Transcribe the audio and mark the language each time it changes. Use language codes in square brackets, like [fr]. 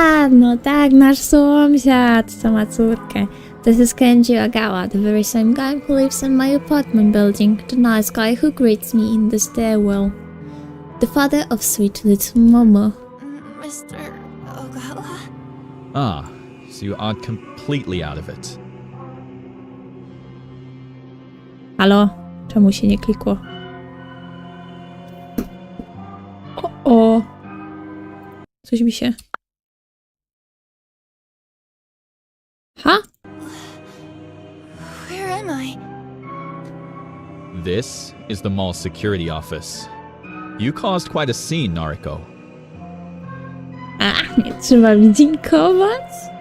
[pl] No tak, nasz sąsiad, co ma córkę. [en] This is Kenji Agawa, the very same guy who lives in my apartment building, the nice guy who greets me in the stairwell. The father of sweet little Momo. Mr. Ogawa? Ah, so you are completely out of it. [pl] Halo? Czemu się nie klikło? O! Coś mi się... Ha? [en] Where am I? This is the mall security office. You caused quite a scene, Nariko. [pl] Nie trzeba mi dziękować?